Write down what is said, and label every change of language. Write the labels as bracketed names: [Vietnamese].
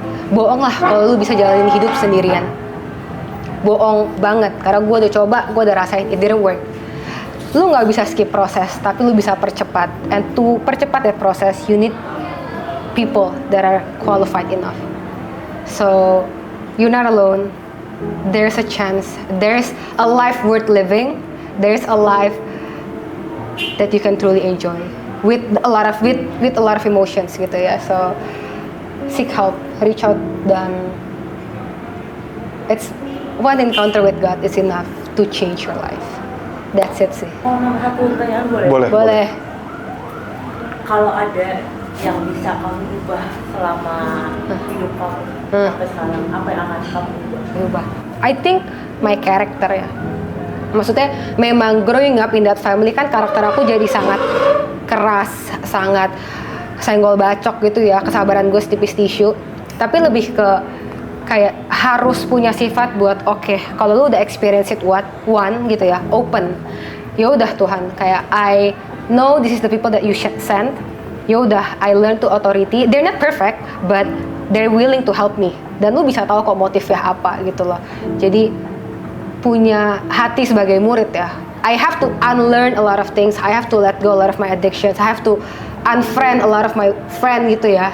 [Indonesian] Bohong lah kalau lu bisa jalanin hidup sendirian. Bohong banget, karena gue udah coba, gue udah rasain, [English] it didn't work. [Indonesian] Lu nggak bisa skip proses, tapi lu bisa percepat. [English] And to percepat that process, you need people that are qualified enough. So, you're not alone. There's a chance. There's a life worth living. There's a life that you can truly enjoy with a lot of emotions gitu ya. So seek help, reach out, dan it's one encounter with God is enough to change your life. That's it sih. [Indonesian] Mau nambah satu pertanyaan boleh? Boleh. Kalau ada yang bisa kamu ubah selama hidup kamu sampai sekarang, apa yang akan kamu ubah? [English] I think my character [Indonesian] ya. Maksudnya memang [English] growing up in that family [Indonesian] kan karakter aku jadi sangat keras, sangat senggol bacok gitu ya. Kesabaran gue setipis tisu. Tapi lebih ke kayak harus punya sifat buat oke, kalau lu udah experience it one gitu ya, open. Ya udah Tuhan, kayak [English] I know this is the people that you send. [Indonesian] Ya udah, [English] I learn to authority. They're not perfect, but they're willing to help me. [Indonesian] Dan lu bisa tahu kok motifnya apa gitu loh. Jadi punya hati sebagai murid ya. [English] I have to unlearn a lot of things. I have to let go a lot of my addictions. I have to unfriend a lot of my friend gitu ya.